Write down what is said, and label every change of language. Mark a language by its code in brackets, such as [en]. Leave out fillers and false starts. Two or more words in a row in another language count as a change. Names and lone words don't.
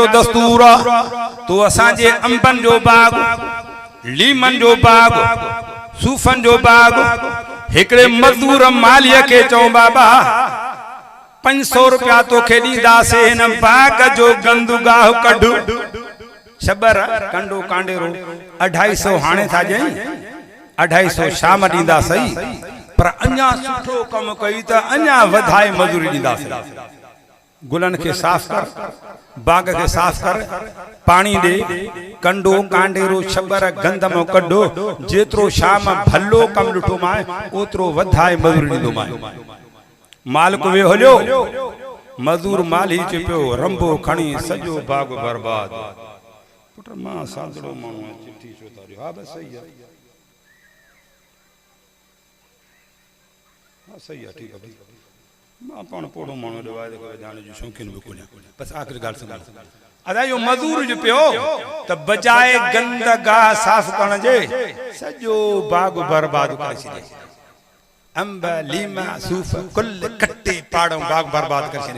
[sd] दस्तूर तो असांजे अंबनि जो बाग, लीमन जो बाग, सूफ़न जो बाग, हिकड़े मजदूर मालीअ खे चऊं बाबा 500 रुपया तोखे ॾींदासीं हिन बाग जो गंदगाह कढ, छबर कंडो कांडेरो 250 हाणे था ॾियईं, 250 शाम ॾींदा सही, पर अञा सुठो कमु कई त अञा वधाए मजूरी ॾींदासीं। गुलन के साफ कर, बाग के साफ कर, पानी दे, कंडो कांडेरो छबर गंदमो कढो, जेतरो शाम भलो कम ॾिठो माए ओतरो वधाए मजूरी ॾींदो माए। मालिक वे हलियो, मजूर माल ही चुपियो, रंबो खणी सॼो बाग बर्बाद। पुट मां सादड़ो माण्हू चिट्ठी छो था ॾियो? [hi] हा बस सही है, हाँ सही है, ठीक है भाई, [sd] मां पाण पोड़ो माण्हू रिवायत करे जाने जो शौक़ीन बि कोन्हे। बस आख़िरी ॻाल्हि सम्झो, अदा यो मजूर जो पियो त बजाए गंदगाह साफ़ करण जे सॼो बाग बर्बाद करे छॾे, अंब लीमा सूफ़ कुल कटे पाड़ो बाग बर्बाद करे छॾे।